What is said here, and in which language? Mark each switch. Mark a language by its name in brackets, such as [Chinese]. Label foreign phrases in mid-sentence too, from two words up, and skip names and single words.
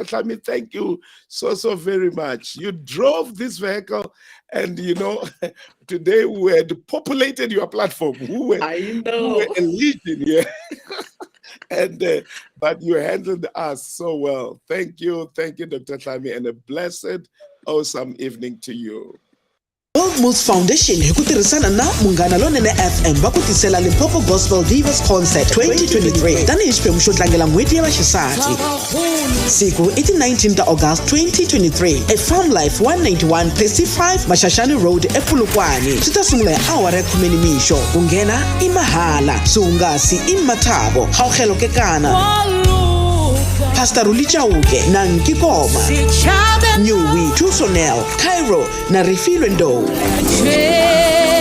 [English] Tlami, thank you so very much. You drove this vehicle, and you know, today we had populated your platform. I know. Who were a legion here. And but you handled us so well. Thank you, Dr. Tlami, and a blessed, awesome evening to you. [Tsonga] World Moves Foundation hi ku tirhisana na Munghana Lonene FM va ku tisela Limpopo Gospel Divas Concert 2023 tanihi xiphemu xo tlangela n'hweti ya vaxisati. Siku i ti 19 ta August 2023 eFarm Life 191 35 Mashashani Road ePolokwane. Swi ta sungula hi awara ya 10 nimixo. Ku nghena i mahala, swihungasi i mathabo. Gauhelokekana Pastor Rulicha Uke, Nanki Koma, Nyewi, Tusonel, Cairo, na Refilwe Ndo.